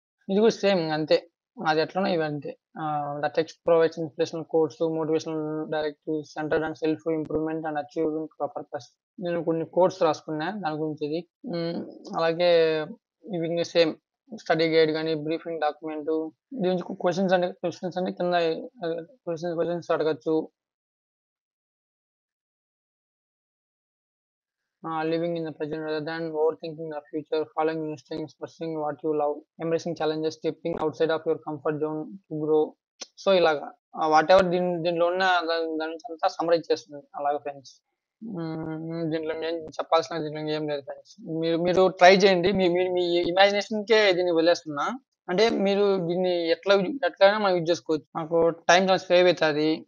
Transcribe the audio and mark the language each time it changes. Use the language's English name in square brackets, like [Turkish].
[Telugu] ఇది కూడా సేమ్ అంతే, అది ఎట్లనో ఇవి అంతే. [English] The text provides inspirational course, motivational directives centred and self improvement and achieving purpose. [Telugu] నేను కొన్ని కోర్స్ రాసుకున్నా దాని గురించి ఇది. అలాగే ఇవి ఇంకా సేమ్ స్టడీ గైడ్ కానీ, బ్రీఫింగ్ డాక్యుమెంట్. దీని నుంచి క్వశ్చన్స్ అంటే కింద క్వశ్చన్స్ అడగచ్చు. [English] living in the present rather than overthinking the future, following instincts, pursuing what you love, embracing challenges, stepping outside of your comfort zone to grow. [Telugu] So ఇలాగా what ever దీంట్లో ఉన్న దాని నుంచి అంతా సమ్మరైజ్ చేస్తుంది అలాగే ఫ్రెండ్స్. దీంట్లో ఏం చెప్పాల్సిన దీంట్లో ఏం లేదు ఫ్రెండ్స్. మీరు ట్రై చేయండి, మీ ఇమాజినేషన్ కే దీన్ని వదిలేస్తున్నా. అంటే మీరు దీన్ని ఎట్లయినా మనం యూజ్ చేసుకోవచ్చు. మాకు టైం సేవ్ అవుతుంది.